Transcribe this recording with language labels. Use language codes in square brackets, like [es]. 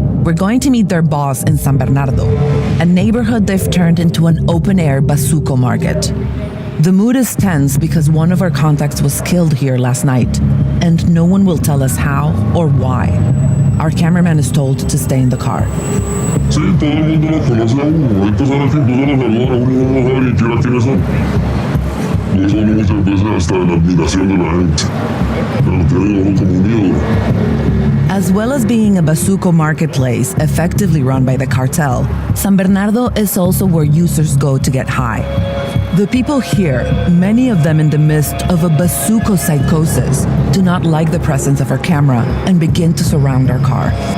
[en] We're going to meet their boss in San Bernardo, a neighborhood they've turned into an open-air bazuco market. The mood is tense because one of our contacts was killed here last night, and no one will tell us how or why. Our cameraman is told to stay in the car. [es] Sí, todo el mundo lo conoce a uno. Hay personas que incluso los saludan a uno y uno no sabe ni siquiera quiénes son. No son muchas veces hasta la admiración de la gente. Pero tienen uno como un ídolo. [en] As well as being a bazuco marketplace effectively run by the cartel, San Bernardo is also where users go to get high. The people here, many of them in the midst of a bazuco psychosis, do not like the presence of our camera and begin to surround our car.